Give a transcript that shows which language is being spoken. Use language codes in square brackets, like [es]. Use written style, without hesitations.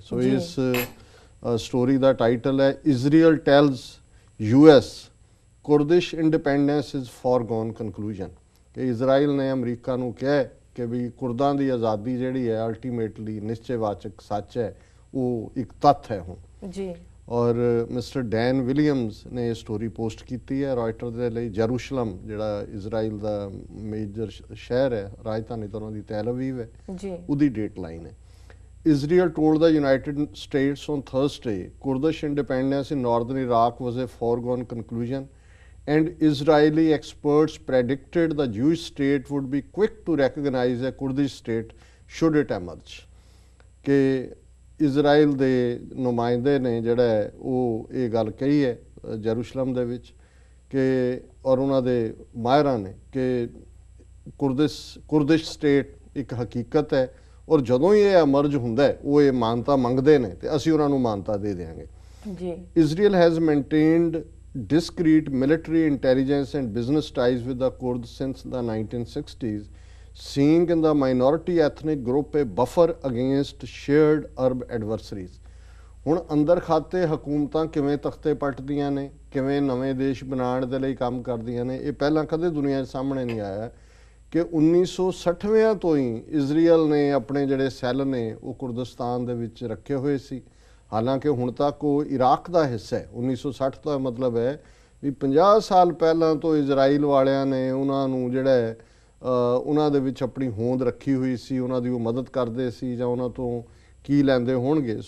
[pa] ਸੋ ਇਸ ਸਟੋਰੀ ਦਾ ਟਾਈਟਲ ਹੈ [en] Israel tells US Kurdish independence is foregone conclusion, [pa] ਕਿ ਇਜ਼ਰਾਈਲ ਨੇ ਅਮਰੀਕਾ ਨੂੰ ਕਿਹਾ ਕਿ ਵੀ ਕੁਰਦਾਂ ਦੀ ਆਜ਼ਾਦੀ ਜਿਹੜੀ ਹੈ ਅਲਟੀਮੇਟਲੀ ਨਿਸ਼ਚੈਵਾਚਕ ਸੱਚ ਹੈ, ਉਹ ਇੱਕ ਤੱਥ ਹੈ ਹੁਣ ਜੀ। ਔਰ ਮਿਸਟਰ ਡੈਨ ਵਿਲੀਅਮਸ ਨੇ ਇਹ ਸਟੋਰੀ ਪੋਸਟ ਕੀਤੀ ਹੈ ਰॉयटर ਦੇ ਲਈ। ਜੈਰੂਸ਼ਲਮ ਜਿਹੜਾ ਇਜ਼ਰਾਈਲ ਦਾ ਮੇਜਰ ਸ਼ਹਿਰ ਹੈ, ਰਾਜਧਾਨੀ ਤਾਂ ਉਹਨਾਂ ਦੀ ਤੈਲ ਅਵੀਵ ਹੈ ਜੀ, ਉਹਦੀ ਡੇਟ ਲਾਈਨ ਹੈ। [en] Israel told the United States on Thursday Kurdish independence in northern Iraq was a foregone conclusion, and Israeli experts predicted the Jewish state would be quick to recognize a Kurdish state should it emerge। [pa] ਕਿ Israel ਦੇ ਨੁਮਾਇੰਦੇ ਨੇ ਜਿਹੜਾ ਹੈ ਉਹ ਇਹ ਗੱਲ ਕਹੀ ਹੈ ਜੈਰੂਸ਼ਲਮ ਦੇ ਵਿੱਚ ਕਿ ਔਰ ਉਹਨਾਂ ਦੇ ਮਾਹਿਰਾਂ ਨੇ ਕਿ ਕੁਰਦਿਸ਼ ਸਟੇਟ ਇੱਕ ਹਕੀਕਤ ਹੈ ਔਰ ਜਦੋਂ ਹੀ ਇਹ ਐਮਰਜ ਹੁੰਦਾ ਹੈ ਉਹ ਇਹ ਮਾਨਤਾ ਮੰਗਦੇ ਨੇ ਤੇ ਅਸੀਂ ਉਹਨਾਂ ਨੂੰ ਮਾਨਤਾ ਦੇ ਦਿਆਂਗੇ ਜੀ। [en] Israel has maintained discreet military intelligence and business ties with the Kurds since the 1960s, seeing in the minority ethnic group a buffer against shared Arab adversaries। [pa] ਹੁਣ ਅੰਦਰ ਖਾਤੇ ਹਕੂਮਤਾਂ ਕਿਵੇਂ ਤਖਤੇ ਪੱਟਦੀਆਂ ਨੇ, ਕਿਵੇਂ ਨਵੇਂ ਦੇਸ਼ ਬਣਾਉਣ ਦੇ ਲਈ ਕੰਮ ਕਰਦੀਆਂ ਨੇ, ਇਹ ਪਹਿਲਾਂ ਕਦੇ ਦੁਨੀਆ ਦੇ ਸਾਹਮਣੇ ਨਹੀਂ ਆਇਆ ਕਿ 1960ਵਿਆਂ ਤੋਂ ਹੀ ਇਜ਼ਰਾਈਲ ਨੇ ਆਪਣੇ ਜਿਹੜੇ ਸੈੱਲ ਨੇ ਉਹ ਕੁਰਦਿਸਤਾਨ ਦੇ ਵਿੱਚ ਰੱਖੇ ਹੋਏ ਸੀ। ਹਾਲਾਂਕਿ ਹੁਣ ਤੱਕ ਉਹ ਇਰਾਕ ਦਾ ਹਿੱਸਾ ਹੈ। 1960 ਦਾ ਮਤਲਬ ਹੈ ਵੀ 50 ਸਾਲ ਪਹਿਲਾਂ ਤੋਂ ਇਜ਼ਰਾਈਲ ਵਾਲਿਆਂ ਨੇ ਉਹਨਾਂ ਨੂੰ ਜਿਹੜਾ ਹੈ ਉਹਨਾਂ ਦੇ ਵਿੱਚ ਆਪਣੀ ਹੋਂਦ ਰੱਖੀ ਹੋਈ ਸੀ, ਉਹਨਾਂ ਦੀ ਉਹ ਮਦਦ ਕਰਦੇ ਸੀ ਜਾਂ ਉਹਨਾਂ ਤੋਂ ਕੀ ਲੈਂਦੇ ਹੋਣਗੇ।